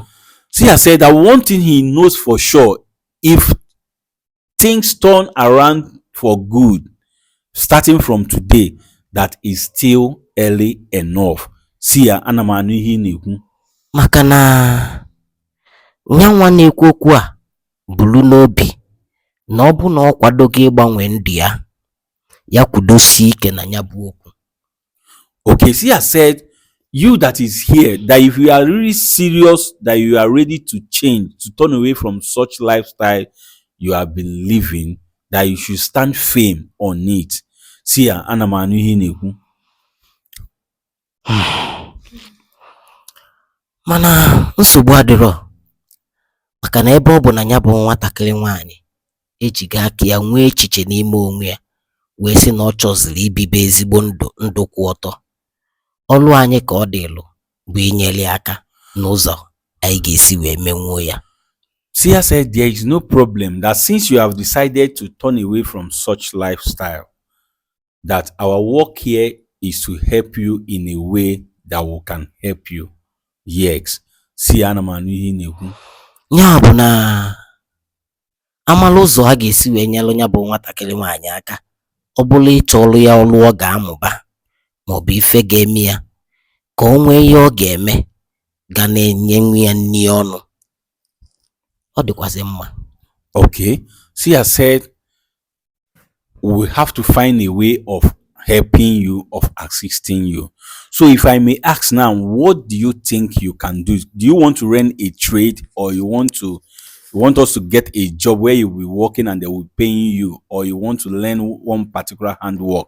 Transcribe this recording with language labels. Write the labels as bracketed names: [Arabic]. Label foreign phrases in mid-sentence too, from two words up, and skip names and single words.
[English] Sia said that one thing he knows for sure, if things turn around for good starting from today, that is still early enough. Sia, [Igbo] ana m anụ ihe ị na-ekwu. Maka na nyanwa na-ekwu okwu a bulu n'obi na ọ bụ na ọ kwadoghị ịgbanwe ndụ ya, ya kwudosie ike na ya bụ okwu. [English] Okay, Sia said, you that is here, that if you are really serious, that you are ready to change, to turn away from such lifestyle you have been living, that you should stand firm on it. Sia, [Igbo] ana m anụ ihe ị na-ekwu. Mana nsogbu adịrọ, maka na ebe ọ bụ na ya bụ nwatakịrị nwaanyị ejighị aka ya nwee echiche n'ime onwe ya wee sị na ọ chọziri ibibe ezigbo ndụ kwụ ọtọ. Ọlụ anyị ka ọ dịlụ bụ inyere aka n'ụzọ anyị ga-esi wee menwuo ya. [English] Sia said there is no problem, that since you have decided to turn away from such lifestyle, that our work here is to help you in a way that we can help you. Yes. Sia, [Igbo] ana m anụ ihe ị na-ekwu. Ya bụ na amala ụzọ a ga-esi wee nyelụ ya bụ nwatakịrị nwaanyị aka, ọ bụla ịchọ ọlụ ya ọlụ ọ ga-amụba maọbụ ife ga-eme ya ka o nwee ihe ọ ga-eme ga na-enye nwa ya nri ọnụ, ọ dịkwazị mma. [English] Okay. Sia said we have to find a way of helping you, of assisting you. So if I may ask now, what do you think you can do? Do you want to run a trade, or you want us to get a job where you will be working and they will be paying you, or you want to learn one particular handwork?